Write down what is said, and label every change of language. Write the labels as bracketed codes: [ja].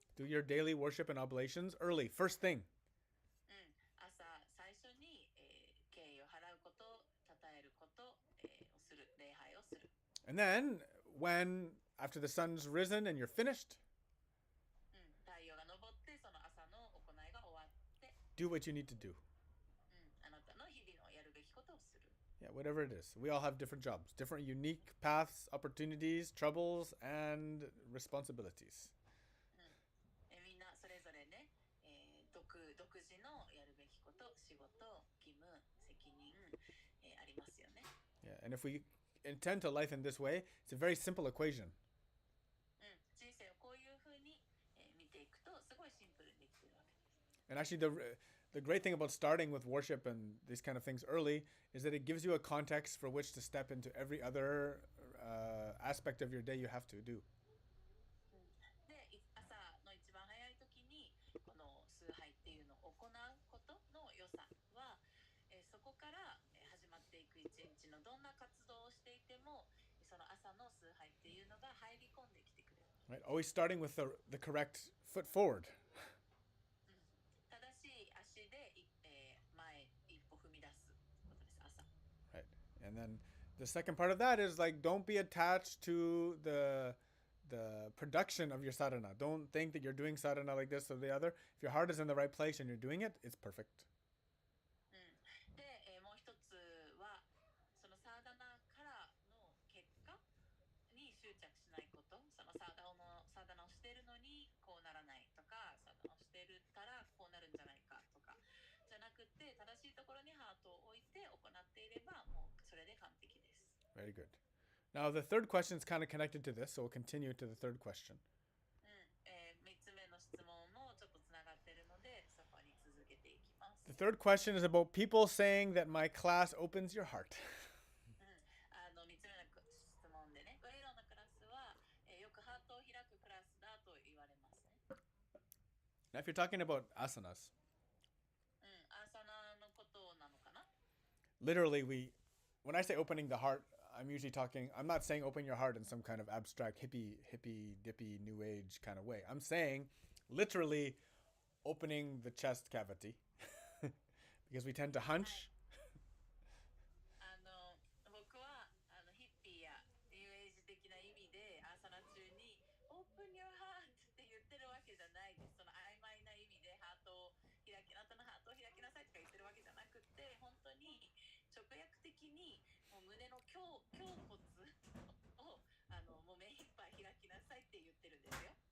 [en] Do your daily worship and oblations early, first thing. [ja] 朝最初に、敬意を払うこと、称えること、をする、礼拝をする。 [en] And then, when after the sun's risen and you're finished, [ja] 太陽が昇ってその朝の行いが終わって、 [en] do what you need to do. [ja] あなたの日々のやるべきことをする。 [en] Yeah, whatever it is. We all have different jobs, different unique paths, opportunities, troubles, and responsibilities. [ja] みんなそれぞれね、独自のやるべきこと、仕事、義務、責任、ありますよね。 [en] Yeah, and if we intend to life in this way, it's a very simple equation. [ja] 人生をこういうふうに、見ていくとすごいシンプルにできているわけです。 [en] And actually, the great thing about starting with worship and these kind of things early is that it gives you a context for which to step into every other aspect of your day you have to do. [ja] で、朝の一番早い時にこの崇拝っていうのを行うことの良さは、そこから始まっていく一日のどんな活動をしていても、その朝の崇拝っていうのが入り込んできてくれる。 [en] Right? Always starting with the correct foot forward. [ja] 正しい足で、前一歩踏み出すことです、朝。 [en] Right. And then the second part of that is like, don't be attached to the production of your sadhana. Don't think that you're doing sadhana like this or the other. If your heart is in the right place and you're doing it, it's perfect. [ja] で、もう一つはそのサーダナからの結果に執着しないこと。そのサーダナをしているのにこうならないとか、サーダナをしてるからこうなるんじゃないかとかじゃなくて、正しいところにハートを置いて行っていればもうそれで完璧です。 [en] Very good. Now, the third question is kind of connected to this, so we'll continue to the third question. [ja] 3つ目の質問もちょっとつながっているので、そこに続けていきます。 [en] The third question is about people saying that my class opens your heart. [ja] 3つ目の質問でね、ウェイロンのクラスは、よくハートを開くクラスだと言われますね。 [en] Now, if you're talking about asanas, [ja] アーサナのことなのかな。 [en] literally, when I say opening the heart, I'm usually I'm not saying open your heart in some kind of abstract hippie, dippy, new age kind of way. I'm saying literally opening the chest cavity because we tend to hunch. [ja] 僕はヒッピーやニューエイジ的な意味でアーサナ中に [en] Open your heart [ja] って言ってるわけじゃないです。その曖昧な意味でハートを開き、あなたのハートを開きなさいとか言ってるわけじゃなくて、本当に直訳的にもう胸の胸骨をもう目いっぱい開きなさいって言ってるんですよ。